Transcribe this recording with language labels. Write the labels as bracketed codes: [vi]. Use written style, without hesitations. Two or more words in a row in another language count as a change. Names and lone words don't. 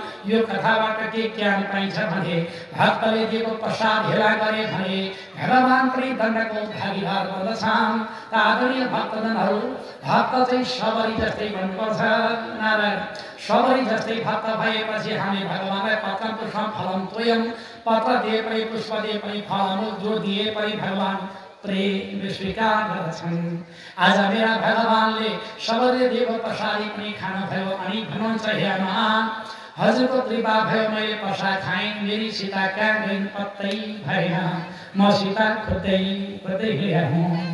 [ne] यो कथाबाट के ज्ञान पाइन्छ भने भक्तले दिएको प्रसाद हेला गरे भने भगवान पनि दण्डको भागीदार बन्दछन्। आदरणीय भक्तजनहरू, भक्त चाहिँ सबरी जस्तै भन्नुपर्छ। नारायण सबरी जस्तै भक्त भएपछि हामी भगवानलाई [sa] पत्र पुष्प फलम तोयम, [ne] पत्र दिए पनि पुष्प दिए पनि फलम जो दिए पनि भगवान प्रेम स्वीकार गर्दछन्। आज मेरा भगवानले सबैले दिएको प्रसादी पनि खानुभयो अनि भन्नुहुन्छ हे हनुमान हजुरको कृपा भयो मैले प्रसाद खाएँ, मेरी सीता कहाँ गइन् पत्तै भएन, म सीता खोज्दै खोज्दै हिँडेँ।